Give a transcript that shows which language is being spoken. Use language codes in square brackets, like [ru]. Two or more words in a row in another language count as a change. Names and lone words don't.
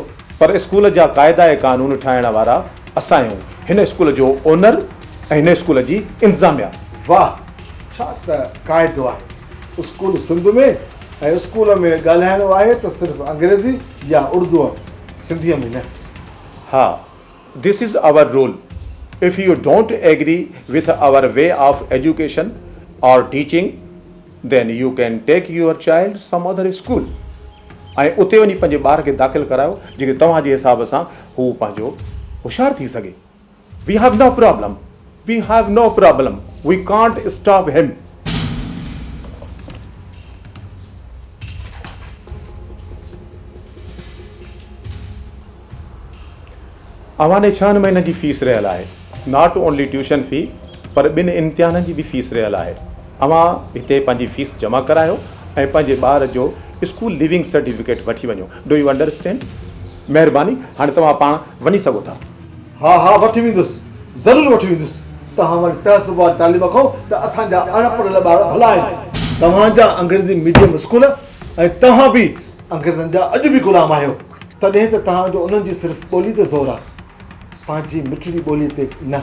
[sd] पर स्कूल जा क़ाइदा ऐं कानून ठाहिण वारा असां आहियूं, हिन स्कूल जो ओनर ऐं हिन स्कूल जी इंतिज़ामिया। वाह, छा त क़ाइदो आहे। स्कूल सिंध में ऐं स्कूल में ॻाल्हाइणो आहे त सिर्फ़ु अंग्रेज़ी या उर्दू, सिंधीअ में न। हा, [en] This is our rule. If you don't agree with our way of education aur teaching, then you can take your child some other school. [sd] ऐं उते वञी पंहिंजे ॿार खे दाख़िल करायो जेके तव्हांजे हिसाब सां हू पंहिंजो होशियारु थी सघे। [en] We have no problem, we have no problem, we can't stop him. [sd] अव्हां ने 6 महीने जी फीस रहियल आहे, [en] not only tuition fee [sd] पर ॿिनि इम्तिहाननि जी बि फीस रहियल आहे। अव्हां हिते पंहिंजी फीस जमा करायो ऐं पंहिंजे ॿार जो [en] school leaving certificate [sd] वठी वञो। [en] Do you understand? [sd] महिरबानी, हाणे तव्हां पाण वञी सघो था। हा हा, वठी वेंदुसि, ज़रूरु वठी वेंदुसि। तव्हां वरी तहज़ुब वारी तालीम रखो त असांजा अनपढ़ ॿार भला आहिनि। तव्हांजा अंग्रेज़ी [en] medium school [sd] ऐं तव्हां बि अंग्रेज़नि जा अॼु बि ग़ुलाम आहियो। तॾहिं त तव्हांजो उन्हनि जी सिर्फ़ु ॿोली ते ज़ोर आहे, पंहिंजी मिठड़ी ॿोली ते न।